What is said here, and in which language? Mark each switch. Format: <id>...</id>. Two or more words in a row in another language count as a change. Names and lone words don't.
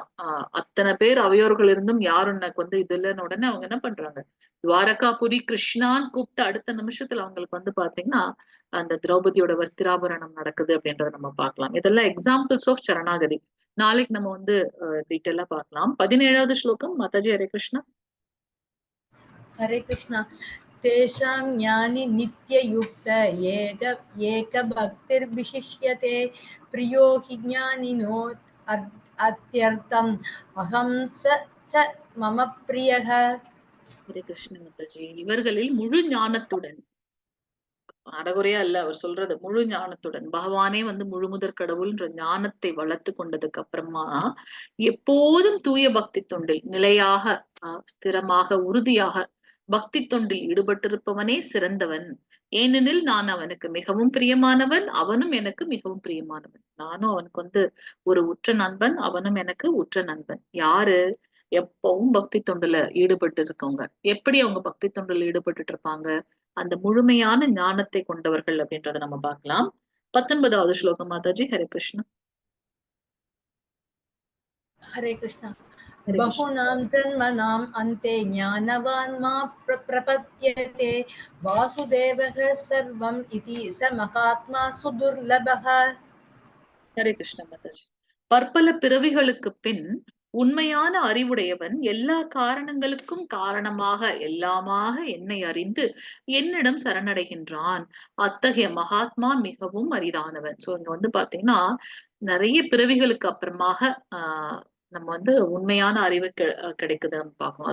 <ta>அத்தனை பேர் அவையோர்கள் இருந்தும் யாரும் எனக்கு வந்து இது இல்லைன்னு உடனே அவங்க என்ன பண்றாங்க, துவாரகாபுரி கிருஷ்ணான்னு கூப்பிட்டு அடுத்த நிமிஷத்துல அவங்களுக்கு வந்து பாத்தீங்கன்னா அந்த திரௌபதியோட வஸ்திராபரணம் நடக்குது அப்படின்றத நம்ம பார்க்கலாம். இதெல்லாம்</ta> <en>examples of</en> <ta>சரணாகதி. நாளைக்கு நம்ம வந்து டீட்டெயிலா பார்க்கலாம். 17வது ஸ்லோகம். மாதாஜி ஹரே கிருஷ்ணா.</ta> <sa>हरे कृष्णा। तेषां ज्ञानि नित्ययुक्त एकभक्तिर्विशिष्यते प्रियो हि ज्ञानिनो अत्यर्थम् अहं स च मम प्रियः।</sa> <ta>ஹரே கிருஷ்ண மாதாஜி. இவர்களில் முழு ஞானத்துடன், அறகுறையா இல்ல அவர் சொல்றது, முழு ஞானத்துடன் பகவானே வந்து முழுமுதற் கடவுள்ன்ற ஞானத்தை வளர்த்து கொண்டதுக்கு அப்புறமா எப்போதும் தூய பக்தி தொண்டில் நிலையாக ஸ்திரமாக உறுதியாக பக்தி தொண்டில் ஈடுபட்டிருப்பவனே சிறந்தவன். ஏனெனில் நான் அவனுக்கு மிகவும் பிரியமானவன், அவனும் எனக்கு மிகவும் பிரியமானவன். நானும் அவனுக்கு வந்து ஒரு உற்ற நண்பன், அவனும் எனக்கு உற்ற நண்பன். யாரு? எப்பவும் பக்தி தொண்டுல ஈடுபட்டு இருக்கவங்க. எப்படி அவங்க பக்தி தொண்டுல ஈடுபட்டு இருப்பாங்க? அந்த முழுமையான ஞானத்தை கொண்டவர்கள் அப்படின்றத நம்ம பார்க்கலாம். 19வது ஸ்லோகம். மாதாஜி ஹரே கிருஷ்ணா.</ta> <sa>हरे कृष्णा। बहुनां जन्मनाम् अन्ते ज्ञानवान् मा प्रपद्यते वासुदेवः सर्वम् इति स महात्मा सुदुर्लभः।</sa> <ta>ஹரே கிருஷ்ண மாதாஜி. பற்பல பிறவிகளுக்கு பின் உண்மையான அறிவுடையவன் எல்லா காரணங்களுக்கும் காரணமாக எல்லாமாக என்னை அறிந்து என்னிடம் சரணடைகின்றான். அத்தகைய மகாத்மா மிகவும் அரிதானவன். சோ இங்க வந்து பாத்தீங்கன்னா நிறைய பிறவிகளுக்கு அப்புறமாக நம்ம வந்து உண்மையான அறிவு கிடைக்குது நம்ம பார்க்கணும்.</ta>